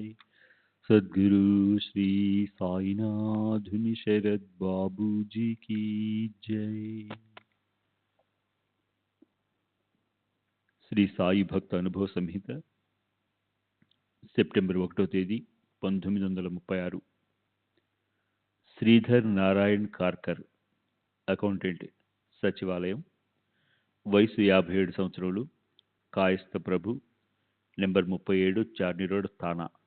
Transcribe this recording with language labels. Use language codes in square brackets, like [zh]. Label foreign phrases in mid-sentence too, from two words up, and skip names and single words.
[hi] सद्गुरु श्री साईनाथ शरद बाबू जी की जय। [te] శ్రీ సాయి భక్త అనుభవ సంహిత సెప్టెంబర్ 1వ తేదీ 1936. శ్రీధర్ నారాయణ్ కార్కర్, అకౌంటెంట్, సచివాలయం, వయసు 57 సంవత్సరాలు, కాయస్థ ప్రభు, నెంబర్ 37, చార్ని రోడ్, థానా.